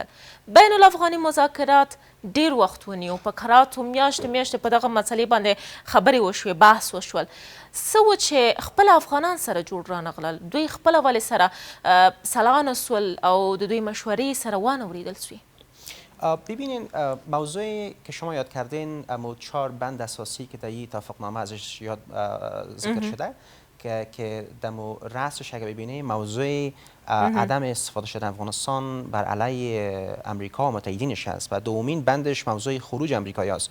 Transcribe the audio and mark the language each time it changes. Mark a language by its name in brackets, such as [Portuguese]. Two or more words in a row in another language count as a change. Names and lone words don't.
[Pashto] بین الافغاني مذاکرات ډیر وخت ونیو، په کراتو میاشتې میاشتې په دغه مسلې باندې خبرې وشوې، بحث وشول. څه و چې خپل افغانان سره جوړ رانغلل، دوی خپله ولې سره سلا نه سول او د دوی مشورې سره وانه وریدل سوی؟ [Persian] ببینین موضوعی که شما یاد کردین امو 4 بند اساسی که در این توافقنامه ازش یاد ذکر شده که دمو رأسش اگه ببینیم موضوع عدم استفاده شدن افغانستان بر علیه امریکا و متحدینش است و دومین بندش موضوع خروج امریکایی است.